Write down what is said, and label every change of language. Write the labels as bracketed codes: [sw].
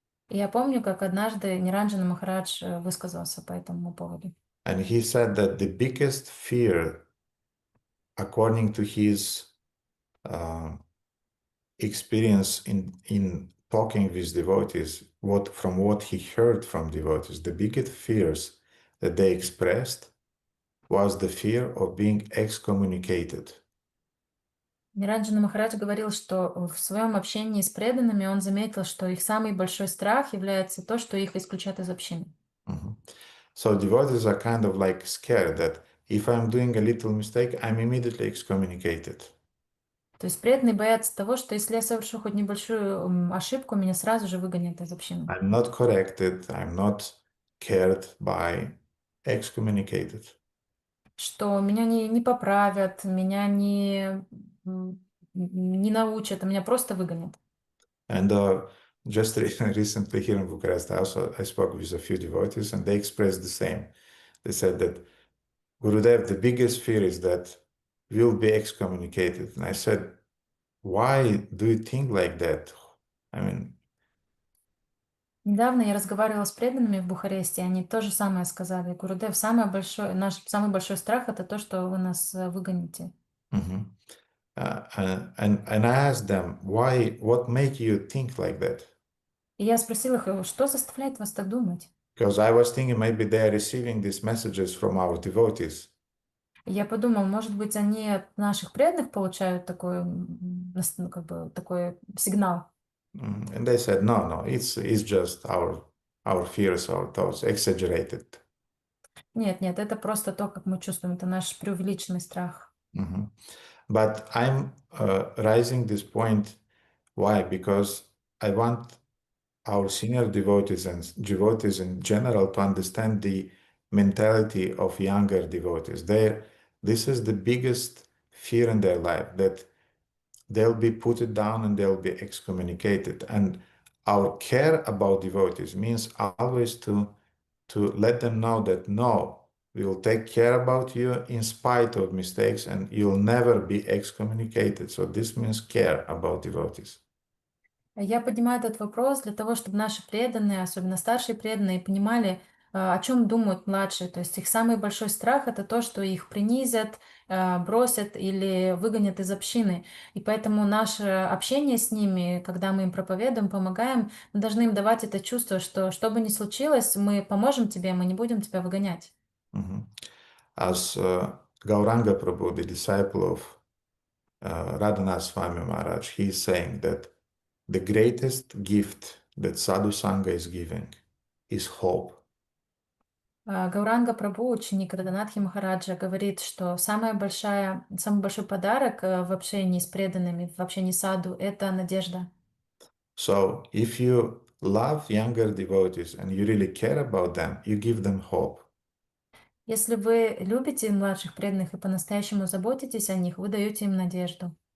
[ru] И я помню, как однажды Ниранджана Махарадж высказался по этому поводу. [en] And he said that the biggest fear, according to his experience in talking with devotees, from what he heard from devotees, the biggest fears that they expressed was the fear of being excommunicated. [ru] Ниранджана Махарадж говорил, что в своем общении с преданными он заметил, что их самый большой страх является то, что их исключат из общины. Mhm. [en] So devotees are kind of like scared that if I'm doing a little mistake, I'm immediately excommunicated. [ru] То есть преданные боятся того, что если я совершу хоть небольшую ошибку, меня сразу же выгонят из общины. [en] I'm not corrected, I'm not cared by, excommunicated. [ru] Что меня не поправят, меня не научат, а меня просто выгонят. [en] And just recently here in Bucharest, I spoke with a few devotees and they expressed the same. They said that Gurudev, the biggest fear is that we'll be excommunicated. And I said, why do you think like that? I mean, [ru] Недавно я разговаривала с преданными в Бухаресте, и они то же самое сказали. Гурудев, наш самый большой страх — это то, что вы нас выгоните. mhm. [en] And I asked them, why, what make you think like that? [ru] И я спросила их, что заставляет вас так думать? [en] Because I was thinking maybe they are receiving these messages from our devotees. [ru] И я подумала, может быть, они от наших преданных получают как бы, такой сигнал. [en] And they said, no, it's just our fears, our thoughts, exaggerated. [ru] Нет, это просто то, как мы чувствуем, это наш преувеличенный страх. Mhm. [en] But I'm raising this point. Why? Because I want our senior devotees and devotees in general to understand the mentality of younger devotees. This is the biggest fear in their life, that they'll be put down and they'll be excommunicated. And our care about devotees means always to let them know that no, we will take care about you in spite of mistakes and you'll never be excommunicated. So this means care about devotees. [ru] Я поднимаю этот вопрос для того, чтобы наши преданные, особенно старшие преданные, понимали, о чем думают младшие. То есть их самый большой страх — это то, что их принизят, бросят или выгонят из общины. И поэтому наше общение с ними, когда мы им проповедуем, помогаем, мы должны им давать это чувство, что бы ни случилось, мы поможем тебе, мы не будем тебя выгонять. Mhm. [en] As Gauranga Prabhu, the disciple of Radhanath Swami Maharaj, he is saying that the greatest gift that Sadhu Sangha is giving is hope. [ru] Гауранга Прабху, ученик Раданатхи Махараджа, говорит, что самый большой подарок в общении с преданными, в общении с саду — это надежда. [en] So if you love younger devotees and you really care about them, you give them hope. [ru] Если вы любите младших преданных и по-настоящему заботитесь о них, вы даете им надежду.